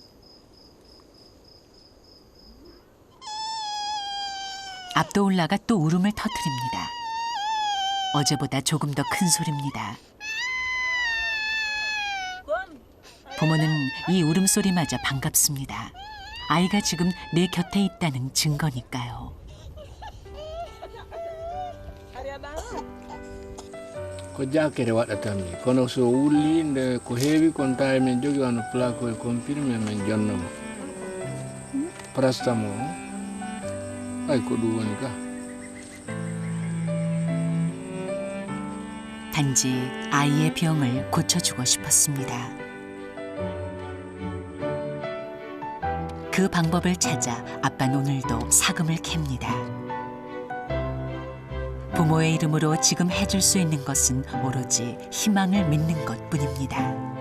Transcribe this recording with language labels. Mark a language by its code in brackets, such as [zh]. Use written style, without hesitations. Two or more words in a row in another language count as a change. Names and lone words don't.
[ko] 압도울라가 또 울음을 터뜨립니다. 어제보다 조금 더 큰 소리입니다. 부모는 이 울음소리마저 반갑습니다. 아이가 지금 내 곁에 있다는 증거니까요. [ff] Ko jakere waɗata mi kono so wulli nde ko heewi kon tawi min jogi wano plaque e comprimé min jonnamo parastamol ay ko ɗum woni ka. [ko] 단지 아이의 병을 고쳐주고 싶었습니다. 그 방법을 찾아 아빠는 오늘도 사금을 캡니다. 부모의 이름으로 지금 해줄 수 있는 것은 오로지 희망을 믿는 것뿐입니다.